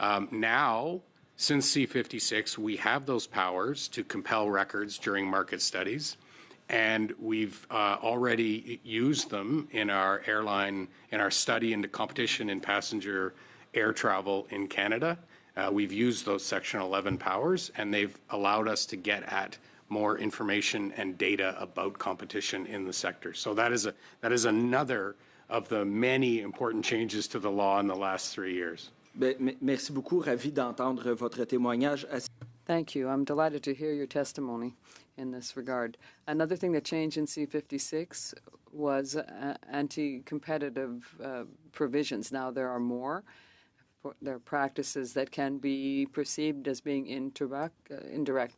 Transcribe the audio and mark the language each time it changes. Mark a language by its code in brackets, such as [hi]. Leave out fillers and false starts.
[en] Now, since C-56, we have those powers to compel records during market studies, and we've already used them in our study into competition in passenger air travel in Canada. We've used those Section 11 powers, and they've allowed us to get at more information and data about competition in the sector. So that is another of the many important changes to the law in the last 3 years. [fr] Merci beaucoup. Ravi d'entendre votre témoignage. [en] Thank you. I'm delighted to hear your testimony in this regard. Another thing that changed in C-56 was anti-competitive provisions. Now there are more. There are practices that can be perceived as being indirect.